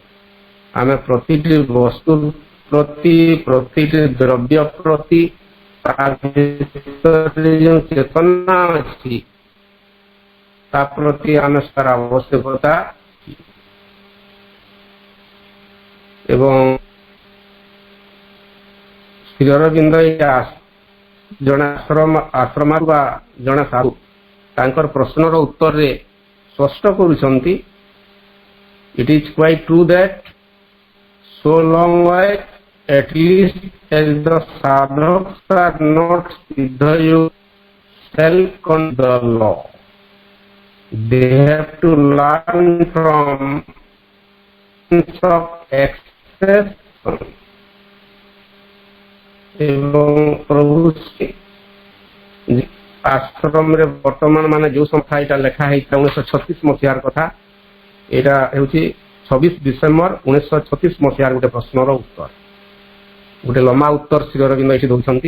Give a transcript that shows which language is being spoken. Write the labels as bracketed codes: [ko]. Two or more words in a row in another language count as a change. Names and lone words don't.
[or] ଆମେ ପ୍ରତିଟି ବସ୍ତୁ ପ୍ରତି, ପ୍ରତିଟି ଦ୍ରବ୍ୟ ପ୍ରତି ତା ଭିତରେ ଯେଉଁ ଚେତନା ଅଛି ତା ପ୍ରତି ଆମେ ତାର ଆବଶ୍ୟକତା ଏବଂ ଶ୍ରୀ ଅରବିନ୍ଦ ଜଣେ ଆଶ୍ରମରୁ ବା ଜଣେ ସାଧୁ ତାଙ୍କର ପ୍ରଶ୍ନର ଉତ୍ତରରେ ସ୍ପଷ୍ଟ କରୁଛନ୍ତି, [en] it is quite true that so long while at least as the sadhaks are not siddha self-control law, they have to learn from of excess [or] ଏବଂ ପ୍ରଭୁ ଆଶ୍ରମରେ ବର୍ତ୍ତମାନ ମାନେ ଯୋଉ ସଂଖ୍ୟା ଏଇଟା ଲେଖା ହେଇଥିଲା 1936 ମସିହାର କଥା, ଏଇଟା ହେଉଛି 26 ଡିସେମ୍ବର 1936 ମସିହାର ଗୋଟେ ପ୍ରଶ୍ନର ଉତ୍ତର, ଗୋଟେ ଲମ୍ବା ଉତ୍ତର ଶ୍ରୀ ଅରବିନ୍ଦ ଏଠି ଦେଉଛନ୍ତି।